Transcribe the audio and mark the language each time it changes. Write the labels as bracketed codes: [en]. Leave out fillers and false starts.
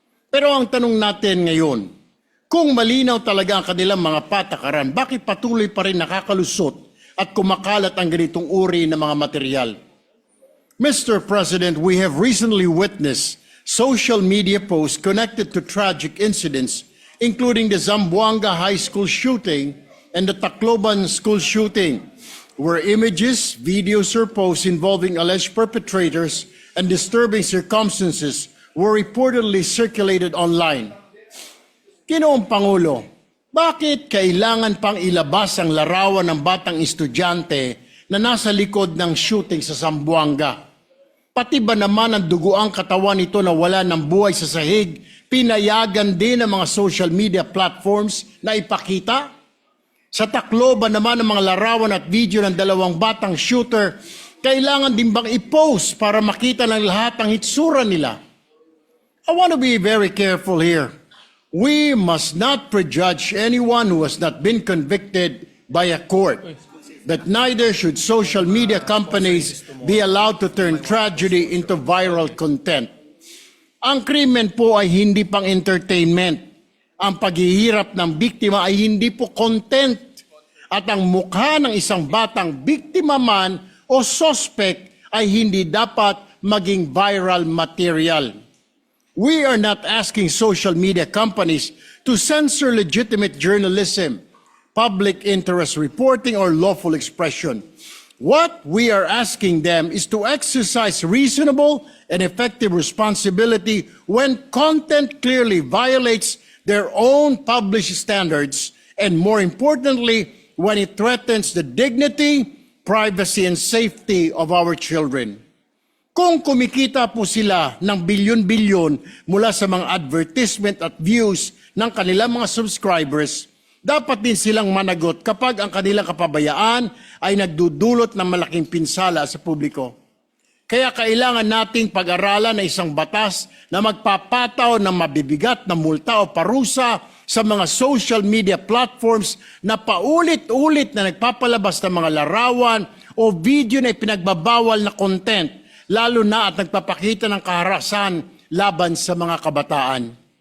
[tl] Pero ang tanong natin ngayon, kung malinaw talaga ang kanilang mga patakaran, bakit patuloy pa rin nakakalusot at kumakalat ang ganitong uri ng mga material? [en] Mr. President, we have recently witnessed social media posts connected to tragic incidents, including the Zamboanga High School shooting and the Tacloban school shooting, where images, videos, or posts involving alleged perpetrators and disturbing circumstances were reportedly circulated online. [tl] Ginoong Pangulo, bakit kailangan pang ilabas ang larawan ng batang estudyante na nasa likod ng shooting sa Zamboanga? Pati ba naman ang duguang katawan nito na wala ng buhay sa sahig, pinayagan din ng mga social media platforms na ipakita? Sa Tacloban naman ang mga larawan at video ng dalawang batang shooter, kailangan din bang i-post para makita ng lahat ang hitsura nila? [en] I want to be very careful here. We must not prejudge anyone who has not been convicted by a court. That neither should social media companies be allowed to turn tragedy into viral content. [tl] Ang krimen po ay hindi pang entertainment. Ang paghihirap ng biktima ay hindi po content. At ang mukha ng isang batang biktima man o suspect ay hindi dapat maging viral material. [en] We are not asking social media companies to censor legitimate journalism, public interest reporting, or lawful expression. What we are asking them is to exercise reasonable and effective responsibility when content clearly violates their own published standards, and more importantly, when it threatens the dignity, privacy, and safety of our children. [tl] Kung kumikita po sila ng bilyon-bilyon mula sa mga advertisement at views ng kanilang mga subscribers, dapat din silang managot kapag ang kanilang kapabayaan ay nagdudulot ng malaking pinsala sa publiko. Kaya kailangan nating pag-aralan na isang batas na magpapataw ng mabibigat na multa o parusa sa mga social media platforms na paulit-ulit na nagpapalabas ng mga larawan o video na ipinagbabawal na content, lalo na at nagpapakita ng kaharasan laban sa mga kabataan.